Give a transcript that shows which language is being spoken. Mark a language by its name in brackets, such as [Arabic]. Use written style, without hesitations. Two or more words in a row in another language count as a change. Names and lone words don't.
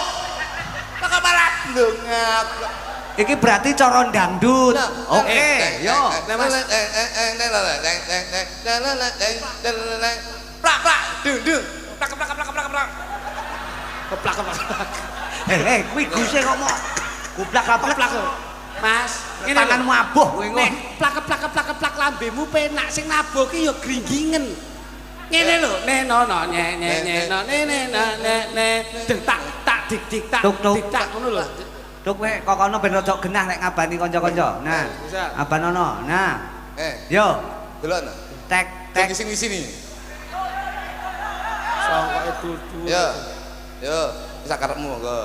[Javanese] Kok malah ndongak. Iki berarti cara dangdut. Oke, yo. Plak plak dung dung. Plak plak plak plak plak. keplak keplak. Kuwi guse kok mau goblak-goblak. Mas, ngene Tanganmu abuh kowe nek plak keplak keplak keplak lambemu penak sing nabuh ki ya gringgingen. Ngene lho, neno no nye nye nye no ne ne na ne ne deng tak tak dik dik tak dik tak ngono lho. Duk kowe kokono ben rada genah nek ngabani kanca-kanca. Nah, abanono. Nah. Yo, Delok. tek tek Sing sini. Sangkoke dudu. Yo. Yo, bisa karepmu monggo.